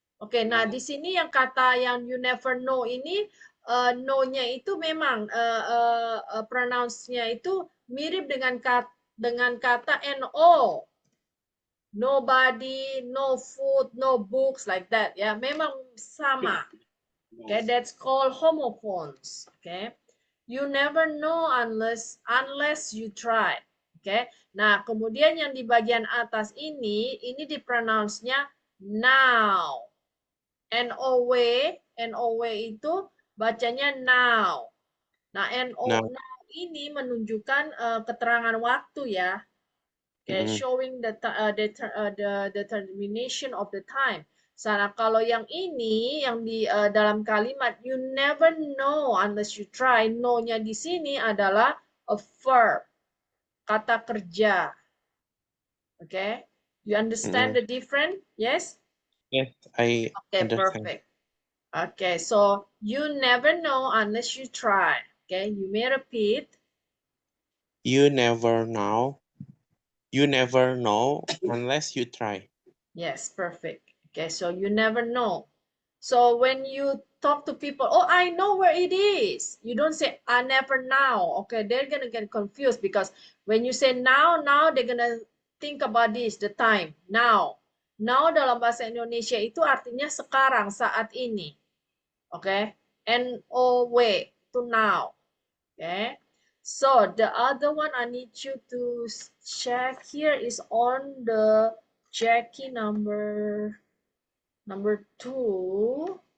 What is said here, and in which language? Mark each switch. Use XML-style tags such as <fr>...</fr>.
<id>Oke, nah di sini yang kata yang</id> <en>you never know</en> <id>ini no-nya itu memang pronounce-nya itu mirip dengan kata no.</id> <en>Nobody, no food, no books, like that.</en> <id>Ya, memang sama.</id> <en>Okay, that's called homophones. Okay, you never know unless you try.</en> <id>Okay, nah kemudian yang di bagian atas ini dipronounce-nya now. NOW itu bacanya now. Nah,</id> <en>now.</en> <id>now ini menunjukkan keterangan waktu ya.</id> <en>Okay, showing the determination of the time.</en> <id>Sana kalau yang ini yang di dalam kalimat</id> <en>you never know unless you try,</en> <id>no-nya di sini adalah</id> <en>a verb,</en> <id>kata kerja.</id> <en>Okay, you understand the difference? Yes? Yes, I Okay, understand. perfect. Okay, so you never know unless you try. Okay, you may repeat. You never know. You never know unless you try. Yes, perfect. Okay, so you never know. So when you talk to people, oh, I know where it is. You don't say, I never know. Okay, they're going to get confused because when you say now, they're going to think about this, the time, now.</en> <id>Now dalam bahasa Indonesia itu artinya sekarang, saat ini.</id> <en>Okay, N-O-W, to now. Okay, so the other one I need you to check here is on the Jackie number 2.</en>